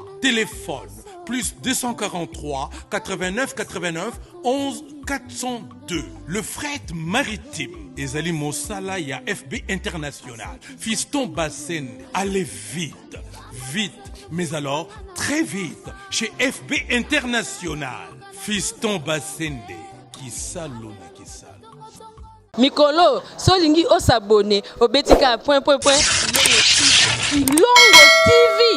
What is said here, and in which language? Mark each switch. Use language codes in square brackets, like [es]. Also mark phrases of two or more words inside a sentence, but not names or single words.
[fr] Téléphone plus 243 89 89 11 402. Le fret maritime. [ln] Ezali Mosala ya FB International. [fr] Fiston Bassende. Allez vite, vite, mais alors très vite chez FB International. [ln] Fiston Bassende. Kisalo na kisalo. Mikolo, solingi [fr] o s'abonner au Betika Kilongo TV.